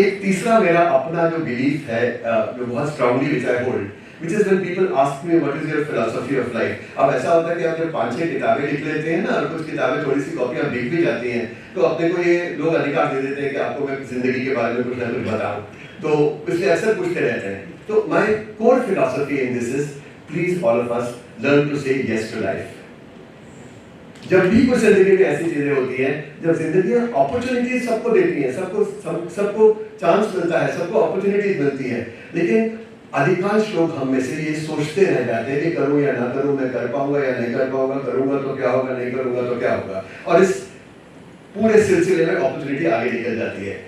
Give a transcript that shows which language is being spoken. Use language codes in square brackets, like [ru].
[hi] एक तीसरा मेरा अपना जो बिलीफ है, जो बहुत [en] Strongly which I hold, which is when people ask me what is your philosophy of life। [hi] अब ऐसा होता है कि आप जब 5-6 किताबें लिख लेते हैं ना, और कुछ किताबें थोड़ी सी कॉपियां लिख भी जाती हैं, तो अपने को ये लोग अधिकार दे देते हैं कि आपको मैं जिंदगी के बारे में कुछ ना कुछ बताऊं, तो इसलिए अक्सर पूछते रहते हैं। [en] तो my core philosophy in this is, please all of us learn to say yes to life। [hi] जब भी कुछ जिंदगी में ऐसी चीजें होती हैं, जब जिंदगी अपॉर्चुनिटीज सबको देती है, सबको चांस मिलता है, सबको अपॉर्चुनिटीज मिलती है, लेकिन अधिकांश लोग हम में से ये सोचते रह जाते हैं कि करूं या ना करूं, मैं कर पाऊंगा या नहीं कर पाऊंगा, करूंगा तो क्या होगा, नहीं करूंगा तो क्या होगा, और इस पूरे सिलसिले में अपॉर्चुनिटी आगे निकल जाती है।